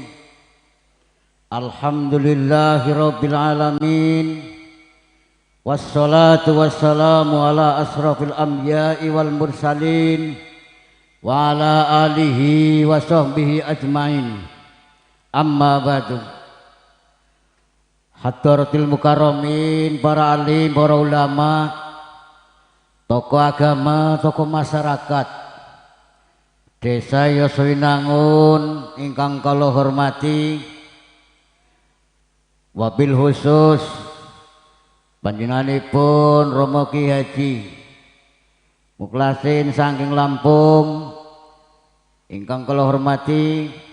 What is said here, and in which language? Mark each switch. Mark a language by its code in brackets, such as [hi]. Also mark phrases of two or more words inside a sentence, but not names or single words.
[ar] الحمد لله رب العالمين. والصلاة والسلام على أشرف الأنبياء والمرسلين وعلى آله وصحبه أجمعين. أما بعد. حضرات المكرمين, [jv] para alim, para ulama, tokoh agama, tokoh masyarakat Desa Yosowinangun ingkang kula hormati, wabil khusus panjenenganipun Romo Ki Haji Mukhlasin saking Lampung ingkang kula hormati,